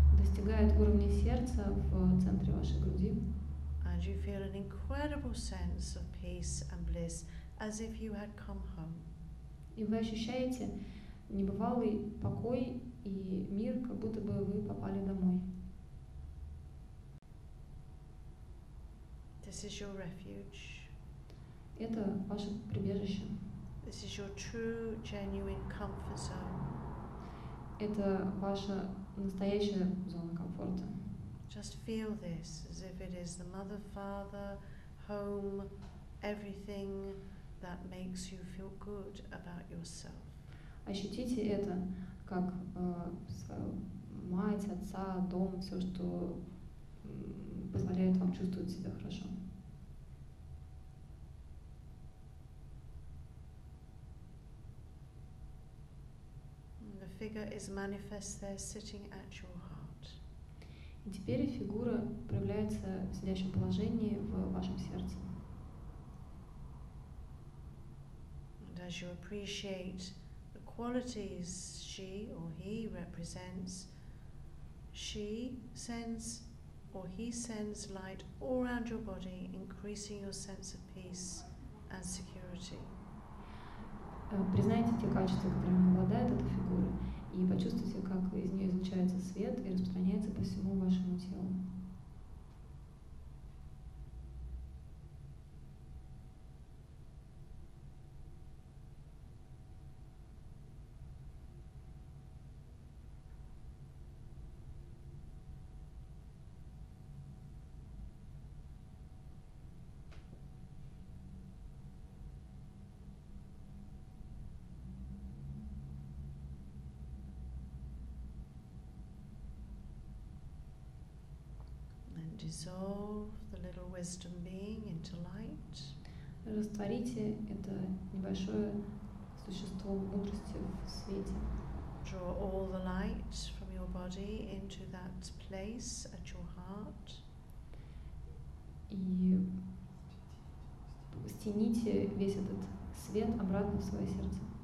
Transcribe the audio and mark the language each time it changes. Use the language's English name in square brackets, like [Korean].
[Russian] Достигает уровня сердца в центре вашей груди. [English] And you feel an incredible sense of peace and bliss, as if you had come home. [Russian] И вы ощущаете небывалый покой и мир, как будто бы вы попали домой. [English] This is your refuge. [Russian] Это ваше прибежище. [English] This is your true, genuine comfort zone. [Russian] Это ваша настоящая зона комфорта. [English] Just feel this as if it is the mother, father, home, everything that makes you feel good about yourself. [Russian] Ощутите это как свою мать, отца, дом, все, что позволяет вам чувствовать себя хорошо. [English] And the figure is manifest there, sitting at your heart. [Russian] И теперь фигура проявляется в сидящем положении в вашем сердце. [English] And as you appreciate the qualities she or he represents, she sends or he sends light all around your body, increasing your sense of peace and security. [Russian] Признайте те качества, которыми обладает эта фигура, и почувствуйте, как из нее излучается свет и распространяется по всему вашему телу. [English] Dissolve the little wisdom being into light. [Russian] Растворите это небольшое существо мудрости в свете. [English] Draw all the light from your body into that place at your heart. [Russian] И стяните весь этот свет обратно в свое сердце.